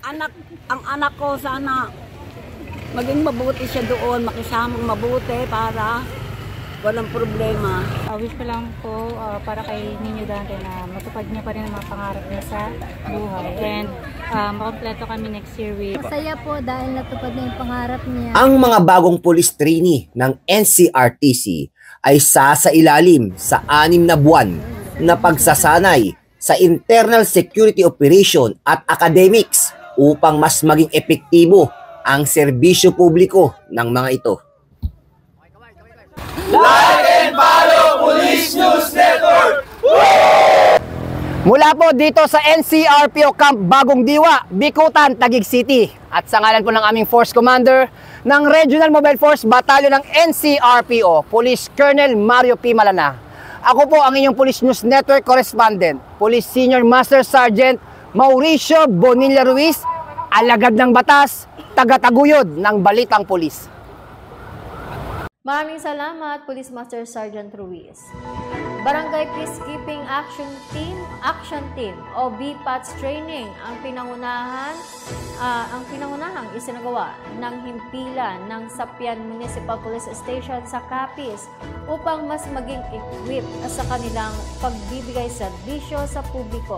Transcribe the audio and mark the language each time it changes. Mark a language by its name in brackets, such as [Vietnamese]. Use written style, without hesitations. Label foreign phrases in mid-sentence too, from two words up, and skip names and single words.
[Filipino] ang anak ko sana maging mabuti siya doon, makisamang mabuti para walang problema. Wish ko lang po para kay Ninyo Dante na matupad niya pa rin ang mga pangarap niya sa buhay. [English] And [Filipino] makompleto kami [English] next year with... [Filipino] Masaya po dahil natupad niya yung pangarap niya. Ang mga bagong [English] police trainee [Filipino] ng NCRTC ay sasailalim sa 6 na buwan na pagsasanay sa [English] internal security operation [Filipino] at academics upang mas maging epektibo ang serbisyo publiko ng mga ito. [English] Like and follow Police News Network! [Filipino] Mula po dito sa NCRPO Camp Bagong Diwa, Bikutan, Taguig City. At sa ngalan po ng aming [English] Force Commander [Filipino] ng Regional Mobile Force Battalion ng NCRPO, Police Colonel Mario P. Malana. Ako po ang inyong Police News Network Correspondent, Police Senior Master Sergeant Mauricio Bonilla Ruiz, alagad ng batas, tagataguyod ng Balitang Pulis. Maraming salamat, Police Master Sergeant Ruiz. Barangay Peacekeeping Action Team o BPATS training ang pinangunahang isinagawa ng himpilan ng Sapian Municipal Police Station sa Capiz upang mas maging equipped sa kanilang pagbibigay serbisyo sa publiko.